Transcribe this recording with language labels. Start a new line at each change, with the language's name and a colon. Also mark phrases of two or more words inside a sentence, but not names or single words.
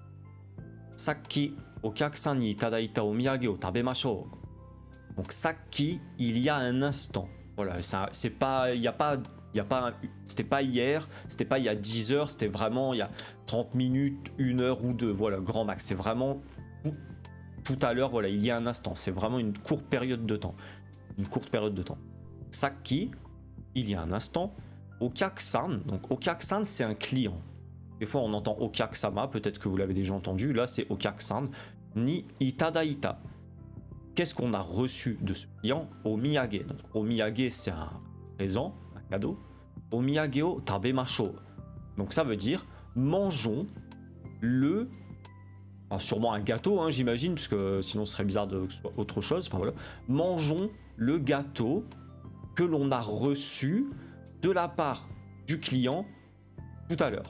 Japanese: さっき、お客さんにいただいたお土産を食べましょう.
French: Donc, sakki, il y a un instant. Voilà, c'est pas, il y a pas. C'était pas hier, c'était pas il y a 10 heures, c'était vraiment il y a 30 minutes, 1 heure ou 2, voilà, grand max. C'est vraiment tout à l'heure, voilà, il y a un instant. C'est vraiment une courte période de temps. Une courte période de temps. Sakki, il y a un instant. Okyaku-san, donc Okyaku-san, c'est un client. Des fois, on entend Okyaku-sama, peut-être que vous l'avez déjà entendu. Là, c'est Okyaku-san.
Japanese: にいただいた.
French: Qu'est-ce qu'on a reçu de ce client?
Japanese: Omiyage.
French: Donc, omiyage, c'est un présent. Cadeau.
Japanese: お土産を食べましょう.
French: Donc ça veut dire mangeons le. Alors sûrement un gâteau, hein, j'imagine, puisque sinon ce serait bizarre que ce soit autre chose. Enfin voilà. Mangeons le gâteau que l'on a reçu de la part du client tout à l'heure.